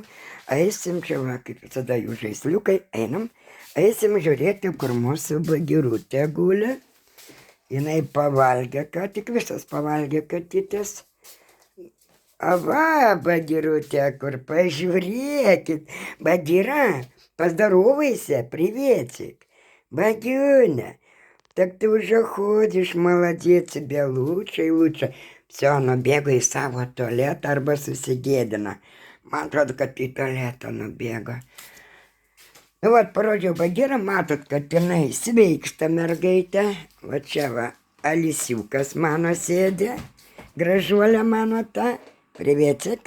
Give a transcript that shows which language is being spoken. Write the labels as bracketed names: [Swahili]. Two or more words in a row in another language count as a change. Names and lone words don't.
[Lithuanian] Eisim čia, va, kaip visada jų žaisliukai, einam. Eisim žiūrėti, kur mūsų bagirutė guli. Jinai pavalgė, ką tik visas pavalgė katytės. Ava, bagirutė, kur pažiūrėkit. [Russian] Bagira, поздоровайся, приветик. Багюня. Так ты уже ходишь, молодец, тебе лучше и лучше. Все, [Lithuanian] nubėgo į savo tualetą arba susigėdina. Man atrodo, kad į tualetą nubėgo. Nu, vat, parodžiau Bagirą, matot, kad jinai sveiksta mergaitė. Va čia va, Alisiukas mano sėdė. Gražuolė mano ta. Privetик.